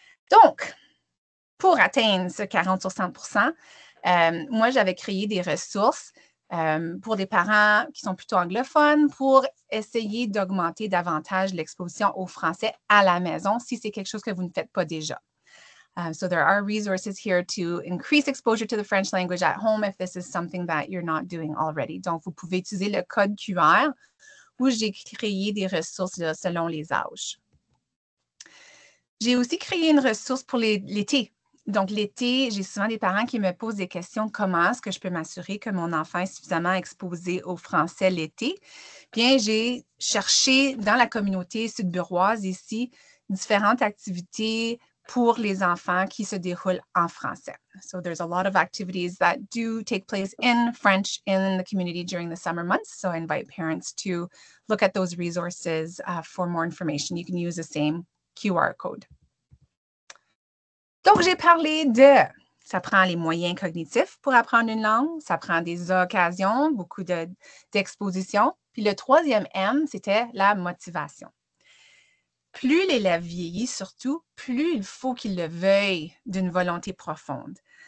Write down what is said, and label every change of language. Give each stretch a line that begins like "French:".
French: Donc, pour atteindre ce 40 à 60 %, moi, j'avais créé des ressources pour des parents qui sont plutôt anglophones pour essayer d'augmenter davantage l'exposition au français à la maison si c'est quelque chose que vous ne faites pas déjà.
English: So there are resources here to increase exposure to the French language at home if this is something that you're not doing already.
French: Donc, vous pouvez utiliser le code QR où j'ai créé des ressources là, selon les âges. J'ai aussi créé une ressource pour l'été. Donc, l'été, j'ai souvent des parents qui me posent des questions. Comment est-ce que je peux m'assurer que mon enfant est suffisamment exposé au français l'été? Bien, j'ai cherché dans la communauté sud-buroise ici différentes activités pour les enfants qui se déroulent en français.
English: So there's a lot of activities that do take place in French in the community during the summer months. So I invite parents to look at those resources for more information. You can use the same QR code.
French: Donc, j'ai parlé ça prend les moyens cognitifs pour apprendre une langue, ça prend des occasions, beaucoup d'expositions. Puis le troisième M, c'était la motivation. Plus l'élève vieillit, surtout, plus il faut qu'il le veuille d'une volonté profonde.